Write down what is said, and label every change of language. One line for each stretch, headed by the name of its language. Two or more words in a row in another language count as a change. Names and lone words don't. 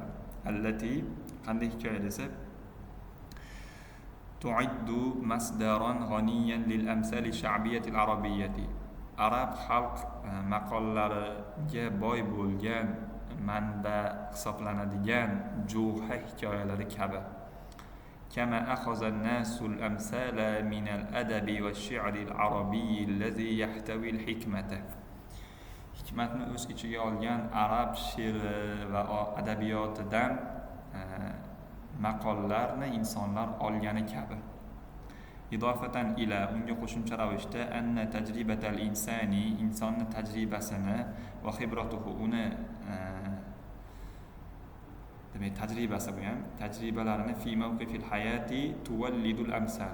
Arabic: Allati,
Uzbek: qanday hikoya desa,
Arabic: تعد مصدرا غنيا للأمثال الشعبية العربية.
Uzbek: Arab xalq maqollariga boy bo'lgan manba hisoblanadigan juha hikoyalari kabi.
Arabic: كما أخذ الناس الأمثال من الأدب والشعر العربي الذي يحتوي الحكمة.
Uzbek: Hikmatni o'z ichiga olgan arab she'ri va adabiyotidan maqollarni insonlar olgani kabi.
Arabic: إضافة إلى,
Uzbek: unga qo'shimcha ravishda
Arabic: أن تجربة الإنسان,
Uzbek: insonni tajribasini va khibratuhu, uni demak tajribasi bu ham tajribalarini
Arabic: في موقف الحياة تولد الأمثال.